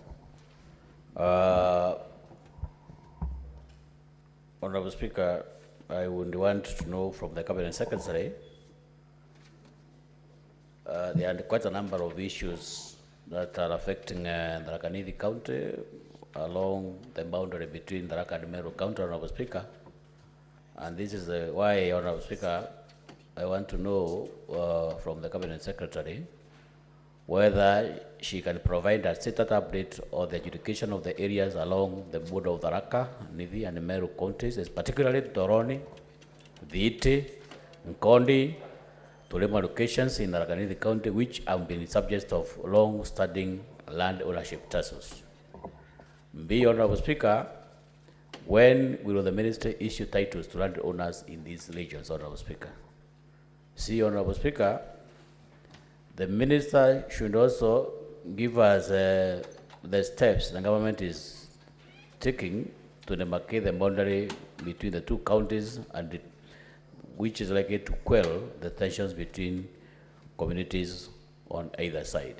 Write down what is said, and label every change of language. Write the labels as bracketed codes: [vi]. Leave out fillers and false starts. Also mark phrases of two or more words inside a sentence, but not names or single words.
[en] Honorable Speaker, I would want to know from the Cabinet Secretary, there are quite a number of issues that are affecting Tharaka Nithi County along the boundary between Tharaka and Meru County, Honorable Speaker. And this is why, Honorable Speaker, I want to know from the Cabinet Secretary whether she can provide a status update on the adjudication of the areas along the border of Tharaka, Nithi, and Meru counties, particularly Toroni, Viiti, Nkondi, Tulema locations in Tharaka Nithi County, which have been subject of long-standing land ownership tussles. B, Honorable Speaker, when will the Ministry issue titles to land owners in these regions, Honorable Speaker? C, Honorable Speaker, the Minister should also give us the steps the government is taking to demarcate the boundary between the two counties, and which is likely to quell the tensions between communities on either side.